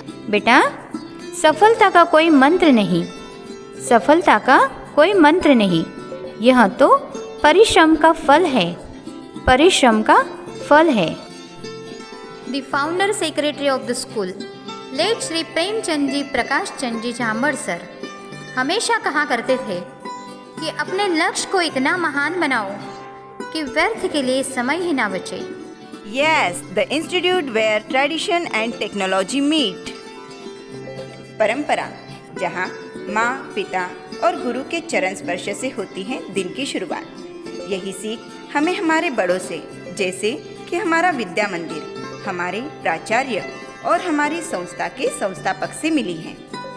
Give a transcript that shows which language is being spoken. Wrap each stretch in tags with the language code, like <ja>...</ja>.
<hi>बेटा, सफलता का कोई मंत्र नहीं, सफलता का कोई मंत्र नहीं, यह तो परिश्रम का फल है, परिश्रम का फल है। The founder secretary of the school late Shri Premchand ji Prakash Chand ji झांबड़ sir हमेशा कहा करते थे कि अपने लक्ष्य को इतना महान बनाओ कि व्यर्थ के लिए समय ही ना बचे।</hi> <en>Yes, the institute where tradition and technology meet.</en> <hi>परंपरा, जहाँ माँ, पिता और गुरु के चरण स्पर्श से होती है दिन की शुरुआत। यही सीख हमें हमारे बड़ों से, जैसे कि हमारा विद्या मंदिर, हमारे प्राचार्य और हमारी संस्था के संस्थापक से मिली है।</hi>